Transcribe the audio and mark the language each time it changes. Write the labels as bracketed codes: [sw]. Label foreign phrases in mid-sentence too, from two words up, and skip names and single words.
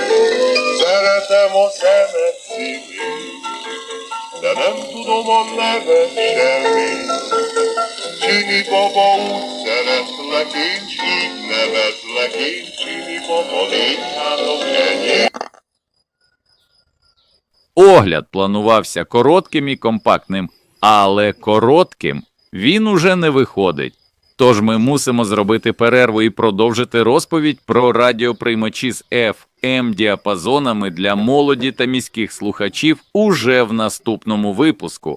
[hu] Szeretem a szemed színét, de nem tudom a neved semmit. Csini baba, úgy szeretlek én, s így nevezlek én, Csini baba, légy hátom enyém. [uk] Огляд планувався коротким і компактним, але коротким він уже не виходить. Тож ми мусимо зробити перерву і продовжити розповідь про радіоприймачі з FM-діапазонами для молоді та міських слухачів уже в наступному випуску.